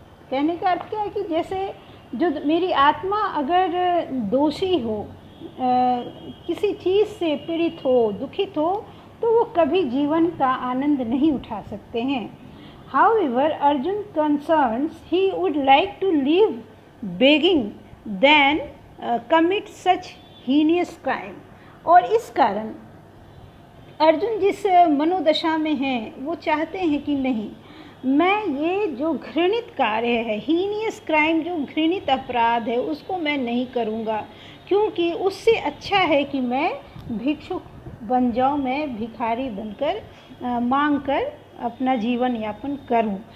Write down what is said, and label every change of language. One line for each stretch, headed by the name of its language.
Hindi: कहने का अर्थ क्या है कि जैसे जो मेरी आत्मा अगर दोषी हो, किसी चीज़ से पीड़ित हो, दुखित हो, तो वो कभी जीवन का आनंद नहीं उठा सकते हैं।
English: However, Arjun concerns he would like to live begging than commit such heinous crime।
Hindi: और इस कारण अर्जुन जिस मनोदशा में हैं, वो चाहते हैं कि नहीं, मैं ये जो घृणित कार्य है, हीनियस क्राइम, जो घृणित अपराध है, उसको मैं नहीं करूँगा, क्योंकि उससे अच्छा है कि मैं भिक्षुक बन जाऊँ, मैं भिखारी बनकर मांग कर अपना जीवन यापन करूं।